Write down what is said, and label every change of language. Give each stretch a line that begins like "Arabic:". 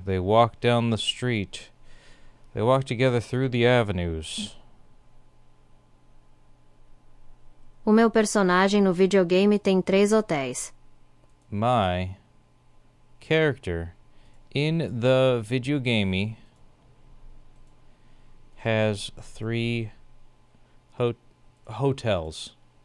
English: They walk down the street. They walk together through the avenues.
Portuguese: O meu personagem no videogame tem 3 hotéis.
English: My character in the video game has 3 hotels.